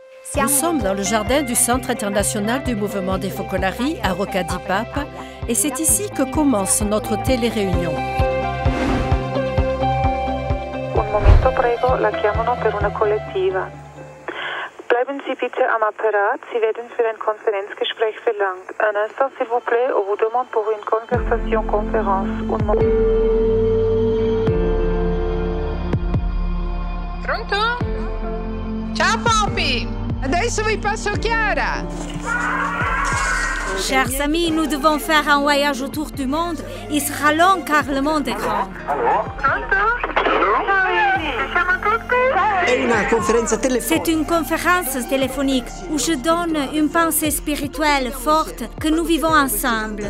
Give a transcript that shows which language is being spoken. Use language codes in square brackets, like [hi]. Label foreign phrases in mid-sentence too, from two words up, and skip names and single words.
[fr] Nous sommes dans le jardin du Centre international du mouvement des Focolari à Rocca di Papa et c'est ici que commence notre télé-réunion. [it] Un momento prego, la chiamano per una collettiva. [de] Bleiben Sie bitte am Apparat, Sie werden für ein Konferenzgespräch verlangt. [fr] Un instant s'il vous plaît, on vous demande pour une conversation conférence. Un moment. [it] Pronto? Ciao Poppy! Adesso vi passo Chiara! [fr] Chers amis, nous devons faire un voyage autour du monde. Il sera long car le monde est grand. C'est une conférence téléphonique où je donne une pensée spirituelle forte que nous vivons ensemble.